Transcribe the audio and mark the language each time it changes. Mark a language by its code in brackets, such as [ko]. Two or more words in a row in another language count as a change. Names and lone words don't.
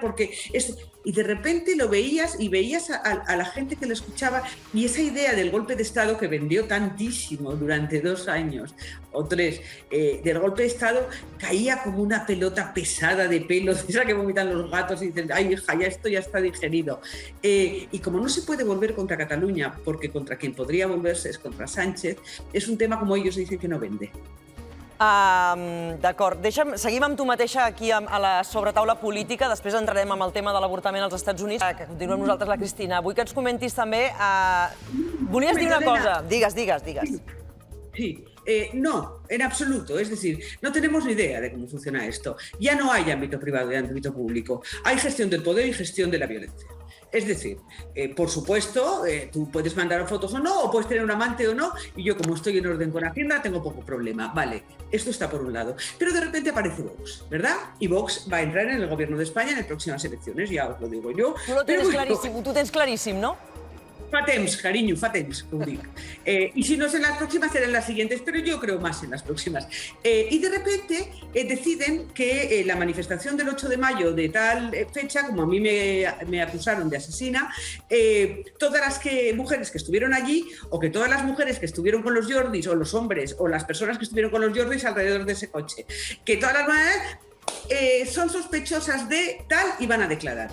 [es] Y de repente lo veías y veías a la gente que lo escuchaba y esa idea del golpe de Estado que vendió tantísimo durante 2 años o 3, del golpe de Estado caía como una pelota pesada de pelo, esa que vomitan los gatos y dicen, ay hija, ya esto ya está digerido. Y como no se puede volver contra Cataluña, porque contra quien podría volverse es contra Sánchez, es un tema, como ellos dicen, que no vende. [ca] D'acord. Seguim amb tu mateixa aquí a la sobretaula política, després entrarem amb el tema de l'avortament als Estats Units, que continuem nosaltres, la Cristina. Vull que ens comentis també... Volies dir una cosa? Digues. Sí. No, [es] en absoluto. Es decir, no tenemos ni idea de cómo funciona esto. Ya no hay ámbito privado y ámbito público. Hay gestión del poder y gestión de la violencia. Es decir, por supuesto, tú puedes mandar fotos o no, o puedes tener un amante o no, y yo como estoy en orden con Hacienda tengo poco problema. Vale, esto está por un lado. Pero de repente aparece Vox, ¿verdad? Y Vox va a entrar en el gobierno de España en las próximas elecciones, ya os lo digo yo. [ca] Tú tens claríssim, no? Fa temps, carinyo, fa temps, que ho dic. [es] Y si no es en las próximas, serán las siguientes, pero yo creo más en las próximas. Y de repente deciden que la manifestación del 8 de mayo de tal fecha, como a mí me acusaron de asesina, todas las mujeres que estuvieron allí, o que todas las mujeres que estuvieron con los Jordis, o los hombres, o las personas que estuvieron con los Jordis alrededor de ese coche, que todas las son sospechosas de tal y van a declarar.